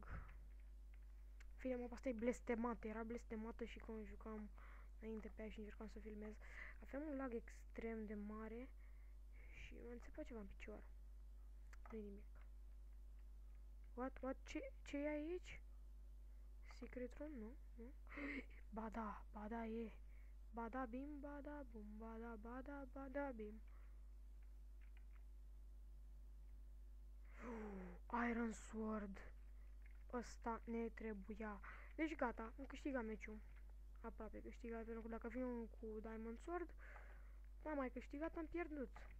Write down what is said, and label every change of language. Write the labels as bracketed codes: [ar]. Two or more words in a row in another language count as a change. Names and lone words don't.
[ro] Fine, mapa asta e blestemată. Era blestemată și când jucam înainte pe ea și încercam să filmez. Aveam un lag extrem de mare și m-a înțepat ceva în picior. Nu-i nimic. What? Ce e aici? [en] Secret room? [ro] Nu? Ba da e. Bada bim, bada bum, bada bim. Iron Sword. Ăsta ne trebuia. Deci gata, am câștigat meciul. Aproape câștigat, pentru că dacă vin cu Diamond Sword, n-am mai câștigat, am pierdut.